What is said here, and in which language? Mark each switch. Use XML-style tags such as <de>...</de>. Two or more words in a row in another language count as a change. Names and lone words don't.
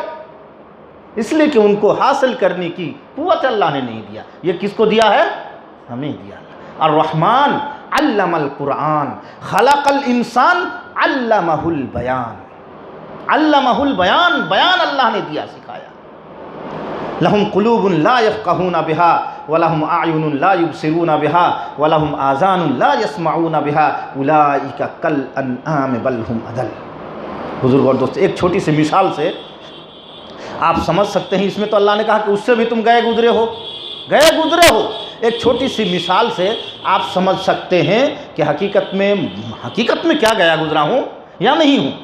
<hi>इसलिए कि उनको हासिल करने की कुव्वत अल्लाह ने नहीं दिया। ये किसको दिया है? हमें दिया।</hi> <ar>الرحمن علم القرآن خلق الإنسان علمه البيان، علمه البيان, अल्लमहुल बयान,</ar> <hi>बयान अल्लाह ने दिया, सिखाया।</hi> <ar>لهم قلوب لا يفقهون بها ولهم أعين لا يبصرون بها ولهم آذان لا يسمعون بها أولئك كالأنعام بل هم أضل.</ar> <hi>बुजुर्ग और दोस्तों, एक छोटी सी मिसाल से आप समझ सकते हैं। इसमें तो अल्लाह ने कहा कि उससे भी तुम गए गुजरे हो। एक छोटी सी मिसाल से आप समझ सकते हैं कि हकीकत में क्या गया गुजरा हूँ या नहीं हूँ।</hi>